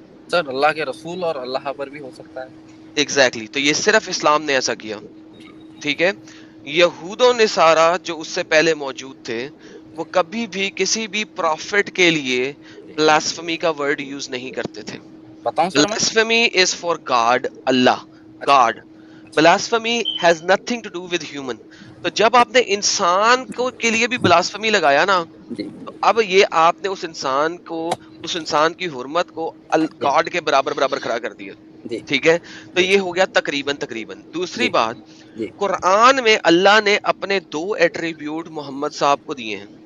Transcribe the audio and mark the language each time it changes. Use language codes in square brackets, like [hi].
[ur] سر اللہ کے رسول اور اللہ پر بھی ہو سکتا ہے. ایگزیکٹلی, تو یہ صرف اسلام نے ایسا کیا, ٹھیک ہے. یہود و نصارہ جو اس سے پہلے موجود تھے وہ کبھی بھی کسی بھی پروفٹ کے لیے بلاسفمی کا ورڈ یوز نہیں کرتے تھے. بتاؤں سر میں؟ [en] blasphemy is for God, Allah, [ur] اچھا [en] God. Blasphemy has nothing to do with human. [ur] تو جب آپ نے انسان کو کے لیے بھی بلاسفمی لگایا نا، جی تو اب یہ آپ نے اس انسان کی حرمت کو جی گاڈ کے برابر کھڑا کر دیا. جی ٹھیک ہے، تو جی یہ ہو گیا تقریباً. دوسری جی بات، جی قرآن میں اللہ نے اپنے 2 ایٹریبیوٹ محمد صاحب کو دیے ہیں.